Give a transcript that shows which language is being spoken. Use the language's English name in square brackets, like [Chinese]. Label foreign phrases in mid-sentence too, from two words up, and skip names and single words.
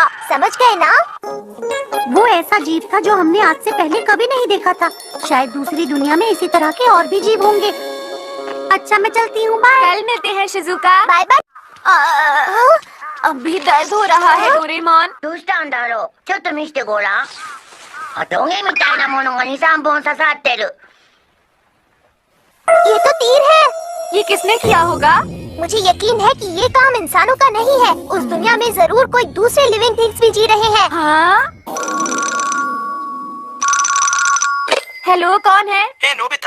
[Hindi] समझ गए ना? वो ऐसा जीव था जो हमने आज से पहले कभी नहीं देखा था। शायद दूसरी दुनिया में इसी तरह के और भी जीव होंगे। अच्छा मैं चलती हूँ, बाय। कल मिलते हैं शिजुका। बाय बाय। अभी दर्द हो रहा है डोरेमोन। [Japanese] どうしたんだろう。ちょっと見せてごらん。あ、トゲみたいなものが2、3本刺さってる。 [Hindi] ये तो तीर है। ये किसने किया होगा? मुझे यकीन है कि ये काम इंसानों का नहीं है। उस दुनिया में जरूर कोई दूसरे [English] living things [Hindi] भी जी रहे हैं। हाँ? हेलो, कौन है? ए नोबिता।